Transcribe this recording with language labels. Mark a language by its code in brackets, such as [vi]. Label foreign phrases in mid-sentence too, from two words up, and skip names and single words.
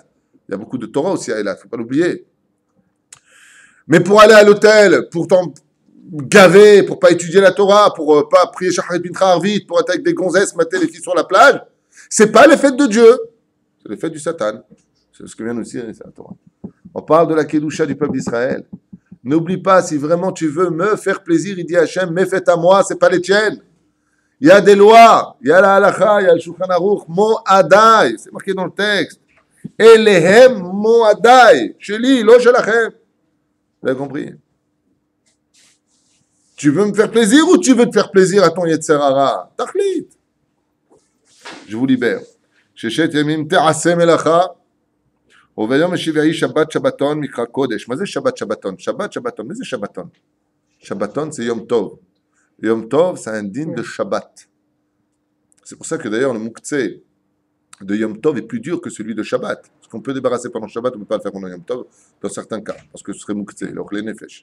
[fr] Il y a beaucoup de Torah aussi à Eilat, il ne faut pas l'oublier. Mais pour aller à l'hôtel, pour t'en gaver, pour pas étudier la Torah, pour pas prier [he] שחרית מנחה ערבית, [fr] pour être avec des gonzesses, mater les filles sur la plage, c'est pas les fêtes de Dieu, c'est les fêtes du Satan. C'est ce que vient nous dire la Torah. On parle de la Kedusha du peuple d'Israël. N'oublie pas, si vraiment tu veux me faire plaisir, il dit Hachem, mes fêtes à moi, c'est pas les tiennes. Il y a des lois, il y a la halakha, il y a le Shulchan Aruch, Mo'adai, c'est marqué dans le texte. [he] אלה הם מועדי שלי לא שלכם. [fr] Vous avez compris? Tu veux me faire plaisir ou tu veux te faire plaisir à ton Yetzerara? Tachlit. Je vous libère. [he] ששת ימים תעשה מלאכה וביום השביעי שבת שבתון מקרא קודש. Mais c'est שבת שבתון שבת שבתון. [fr] Mais c'est Shabbaton. Shabbaton, c'est Yom Tov. Yom Tov, c'est un digne de Shabbat. C'est pour ça que d'ailleurs le Moukhtse de Yom Tov est plus dur que celui de Shabbat. Parce qu'on peut débarrasser pendant Shabbat, on ne peut pas le faire pendant Yom Tov, dans certains cas, parce que ce serait Moukhtse, alors les Nefesh.